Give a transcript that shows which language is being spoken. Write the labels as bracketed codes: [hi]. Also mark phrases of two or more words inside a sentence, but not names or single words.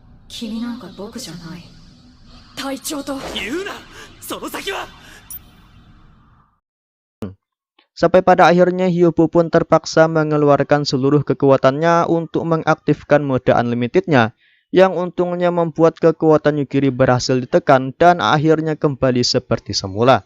[ja] 君なんか僕じゃない。隊長と。言うな、その先は。 [id] Sampai pada akhirnya Hyobo pun terpaksa mengeluarkan seluruh kekuatannya untuk mengaktifkan mode unlimitednya, yang untungnya membuat kekuatan Yugiri berhasil ditekan dan akhirnya kembali seperti semula.